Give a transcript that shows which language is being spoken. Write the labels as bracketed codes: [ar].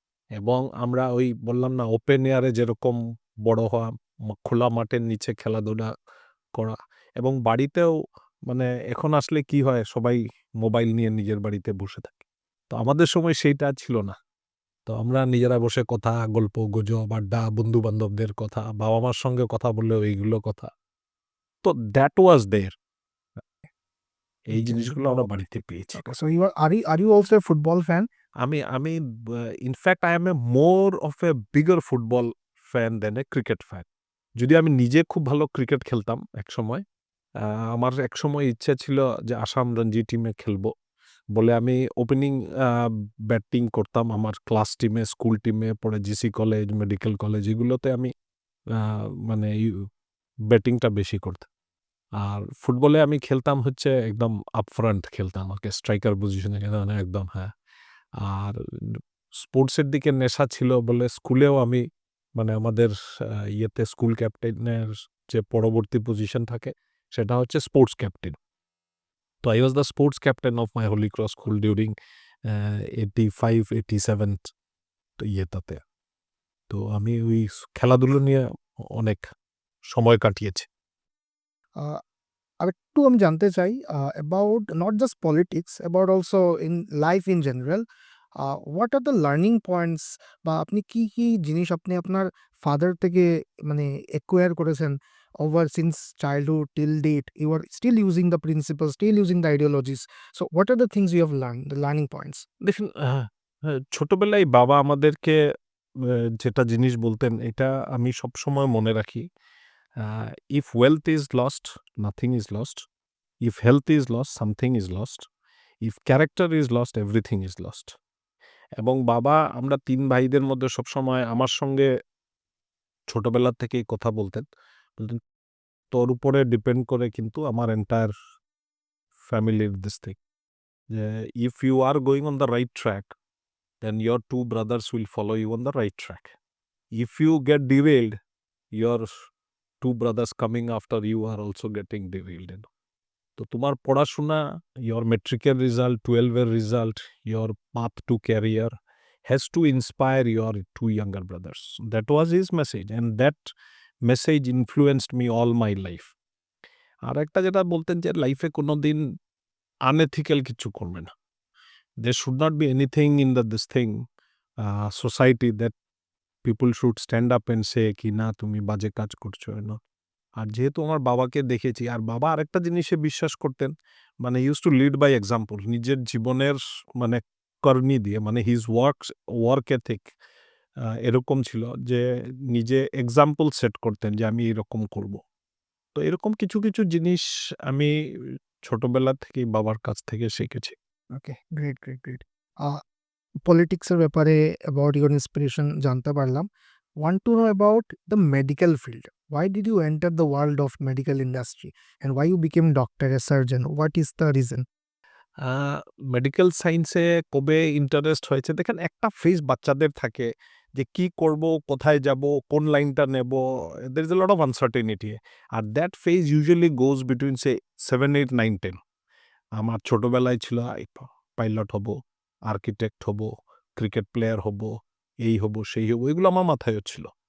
[bn] এবং আমরা ওই বললাম না ওপেন এয়ারে যেরকম বড় হওয়া, খোলা মাঠের নিচে খেলাধুলা করা এবং বাড়িতেও মানে এখন আসলে কি হয় সবাই মোবাইল নিয়ে নিজের বাড়িতে বসে থাকে। তো আমাদের সময় সেইটা ছিল না। তো আমরা নিজেরা বসে কথা, গল্প, গুজব, আড্ডা, বন্ধু-বান্ধবদের কথা, বাবা-মার সঙ্গে কথা বললেও এইগুলো কথা। তো [en] That was there. [bn] এই জিনিসগুলো আমরা বাড়িতে পেয়েছি। [en] Okay, so are you also a football fan? আমি আমি in fact I am a more of a bigger football fan then a cricket fan. [bn] যদিও আমি নিজে খুব ভালো ক্রিকেট খেলতাম একসময়। আমার একসময় ইচ্ছা ছিল যে আসাম রঞ্জি টিমে খেলবো বলে আমি ওপেনিং ব্যাটিং করতাম আমার ক্লাস টিমে, স্কুল টিমে, পরে জিসি কলেজ, মেডিকেল কলেজ এগুলোতে আমি আ মানে ব্যাটিংটা বেশি করতাম। আর ফুটবলে আমি খেলতাম হচ্ছে একদম আপফ্রন্ট খেলতাম আরকি স্ট্রাইকার পজিশনে খেলতাম একদম হ্যাঁ। আর স্পোর্টসের দিকে নেশা ছিল বলে স্কুলেও আমি মানে আমাদের ইয়েতে স্কুল ক্যাপ্টেনের যে পরবর্তী পজিশন থাকে সেটা হচ্ছে স্পোর্টস ক্যাপ্টেন। [en] তো I was the sports captain of my Holy Cross school during 85-87 তো ইয়েটাতে। [bn] তো আমি ওই খেলাধুলো নিয়ে অনেক সময় কাটিয়েছি। [en] Uh, [bn] আরেকটু আমি জানতে চাই [en] about not just politics, about also in life in general. What are the learning points [bn] বা আপনি কি কি জিনিস আপনি আপনার ফাদার থেকে মানে [en] acquire করেছেন over since childhood till date? You are still using the principles, still using the ideologies. So what are the things you have learned, the learning points? [bn] দেখুন ছোটবেলায় বাবা আমাদেরকে যেটা জিনিস বলতেন এটা আমি সবসময় মনে রাখি। [en] If wealth is lost, nothing is lost. If health is lost, something is lost. If character is lost, everything is lost. [bn] এবং বাবা আমরা ৩ ভাইদের মধ্যে সবসময় আমার সঙ্গে ছোটবেলা থেকেই কথা বলতেন। বলতেন, "তোর উপরে ডিপেন্ড করে কিন্তু আমার এন্টায়ার ফ্যামিলির দিস থিং। [en] যে if you are going on the right track, then your 2 brothers will follow you on the right track. If you get derailed, your 2 brothers coming after you are also getting derailed. You know. [bn] তো তোমার পড়াশোনা, [en] your মেট্রিকের result, 12 এর result, your path to career has to inspire your 2 younger brothers. That was his message and that message influenced me all my life. [bn] আরেকটা যেটা বলতেন যে লাইফে কোনোদিন unethical কিছু করবে না। [en] There should not be anything in this thing, society that people should stand up and say [bn] কি না তুমি বাজে কাজ করছো না। আর যেহেতু আমার বাবাকে দেখেছি আর বাবা আরেকটা জিনিসে বিশ্বাস করতেন মানে [en] use to lead by example [bn] নিজের জীবনের মানে করনি দিয়ে মানে [en] his work ethic [bn] এরকম ছিল যে নিজে এক্সাম্পল সেট করতেন যে আমি এরকম করব। তো এরকম কিছু কিছু জিনিস আমি ছোটবেলা থেকেই বাবার কাছ থেকে শিখেছি। [en] Okay, great, great, great. [bn] পলিটিক্সের ব্যাপারে [en] about your inspiration [bn] জানতে পারলাম। [en] Want to know about the medical field. Why did you enter the world of medical industry and why you became doctor, a surgeon? What is the reason? [bn] Medical সায়েন্সে কবে interest হয়েছে দেখেন একটা phase বাচ্চাদের থাকে যে কি করব, কোথায় যাব, কোন লাইনটা নেব, [en] there is a lot of uncertainty [bn] আর [en] that phase usually goes between say 7, 8, 9, 10 [bn] আমার ছোটবেলায় ছিল পাইলট হব, আর্কিটেক্ট হব, ক্রিকেট প্লেয়ার হব, এই হব সেই হব এগুলো আমার মাথায় ছিল।